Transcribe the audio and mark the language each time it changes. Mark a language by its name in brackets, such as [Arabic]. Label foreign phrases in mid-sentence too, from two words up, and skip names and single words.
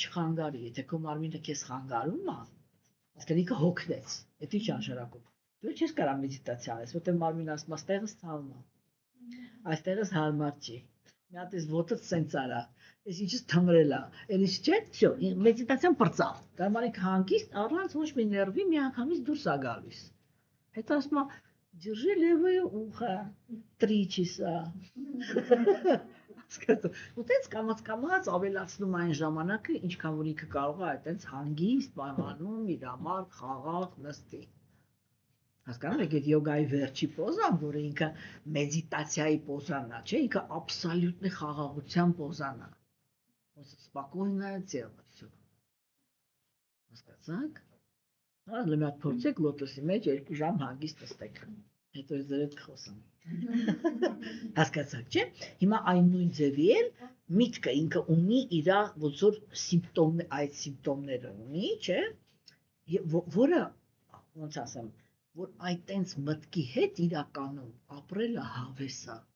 [Armenian] չխանգարի, եթե քո մարմինը քեզ խանգարում է, այսինքն ինքը հոգնեց, դա ի՞նչ անշարակում։ Դու չես կարող մեդիտացիա անես, որտեղ մարմինը ասում է, այստեղս ցավում է, այստեղս հարմար չի։ Մի հատ էս ոտը սենց արա, էս ինչս թմրել է, այնից չէ, всё, մեդիտացիան բրծավ։ Դա մարիկ հանգիստ առանց ոչ մի ներվի միանգամից դուրս է գալիս։ Հետո ասում է, [Russian] держи левое ухо 3 часа։ [Armenian] Ուտենց կամաց ավելացնում այն ժամանակը, ինչքան որ ինքը կարող է այտենց հանգիստ պայմանում իր համար խաղաղ նստի։ Հասկանում եք, այդ յոգայի վերջի պոզան, որը ինքը մեդիտացիայի պոզան է, չէ, ինքը абсолютный խաղաղության պոզան է։ Спокойное [Russian] тело, всё։ [Armenian] Հասկացաք։ Հələ մի հատ փորձեք լոտոսի մեջ 2 ժամ հանգիստ նստեք։ Հետո ձեր հետ խոսեմ։ Հասկացաք, չէ՞։ Հիմա այն նույն ձևի էլ միտքը ինքը ունի իր ոնց որ այդ սիմպտոմները ունի, չէ՞։ Որը ոնց ասեմ, որ այտենց մտքի հետ իրականում ապրելը հավես է։